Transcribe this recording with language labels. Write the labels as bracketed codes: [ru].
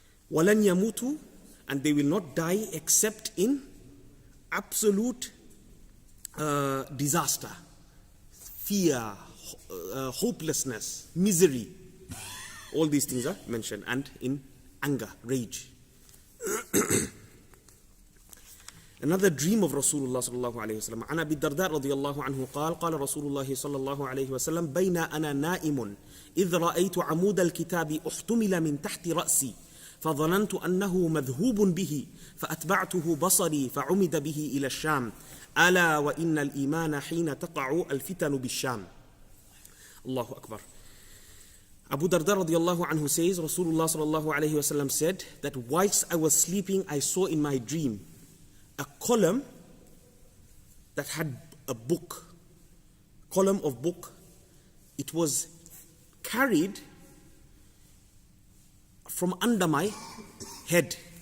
[ar] وَلَنْ يَمُوتُوا, [en] and they will not die except in absolute disaster, fear, hopelessness, misery. All these things are mentioned, and in anger, rage. Another dream of Rasulullah sallallahu alayhi wa sallam. [ar] عن أبي الدرداء رضي الله عنه قال قال رسول الله صلى الله عليه وسلم بين أنا نائم إذ رأيت عمود الكتاب احتمل من تحت رأسي فظننت أنه مذهوب به فأتبعته بصري فعمد به إلى الشام ألا وإن الإيمان حين تقع الفتن بالشام. الله أكبر. [en] Abu Darda radiallahu anhu says, Rasulullah sallallahu alayhi wa sallam said that whilst I was sleeping, I saw in my dream a column that had a book, column of book. It was carried from under my head.